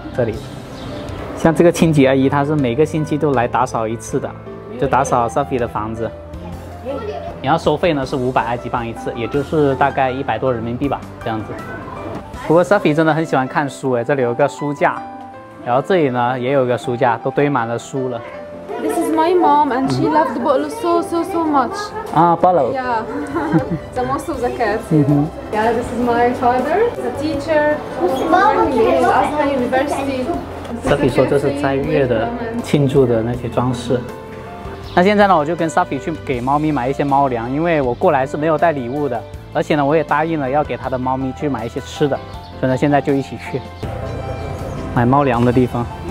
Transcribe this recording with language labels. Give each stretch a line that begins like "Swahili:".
Chinese: 这里，像这个清洁阿姨，她是每个星期都来打扫1次的，就打扫 Safi 的房子。然后收费呢是500埃及镑1次，也就是大概100多人民币吧，这样子。不过 Safi 真的很喜欢看书哎，这里有个书架，然后这里呢也有个书架，都堆满了书了。
English: This is my mom, and she loved Bolo so much. 啊 ，Bolo。 Yeah, the most of the cats. Yeah, this is my father, the teacher, working in Azhar University.
Chinese: Safi 说这是斋月的庆祝的那些装饰。那现在呢，我就跟 Safi 去给猫咪买一些猫粮，因为我过来是没有带礼物的，而且呢，我也答应了要给他的猫咪去买一些吃的，所以呢，现在就一起去买猫粮的地方。